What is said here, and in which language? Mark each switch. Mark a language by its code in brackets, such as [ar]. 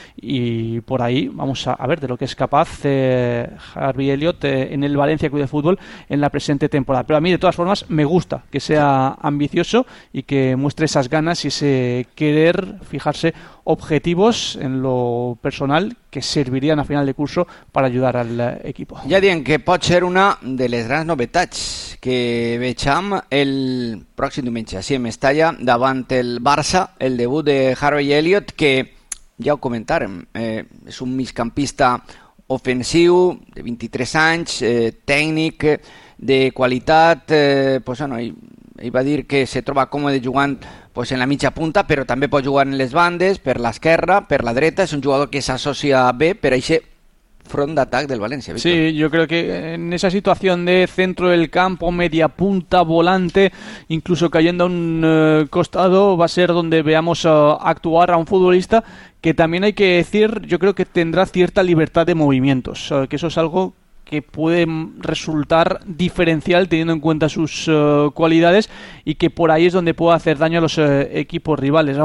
[es] Y por ahí vamos a ver de lo que es capaz Harvey Elliott en el Valencia Club de Fútbol en la presente temporada. Pero a mí, de todas formas, me gusta que sea ambicioso y que muestre esas ganas y ese querer fijarse objetivos en lo personal que servirían a final de curso para ayudar al equipo. [ca] Ya dicen que pot ser una de les grans novetats que veiem el pròxim diumenge, si em estalla, davant el Barça, el debut de Harvey Elliott, que ja ho comentàrem, és un migcampista ofensiu, de 23 anys, tècnic, de qualitat, pues bueno, ell va dir que se troba còmode jugant pues en la mitja punta, però també pot jugar en les bandes, per l'esquerra, per la dreta. És un jugador que s'associa bé per a aquest front d'atac del València, [es] Víctor. Sí, [ca] jo crec que [es] en esa situació de centro del campo, media punta, volante, incluso cayendo a un costado, va a ser donde veamos actuar a un futbolista que también hay que decir, yo creo que tendrá cierta libertad de movimientos, que eso es algo que puede resultar diferencial teniendo en cuenta sus cualidades y que por ahí es donde puede hacer daño a los equipos rivales.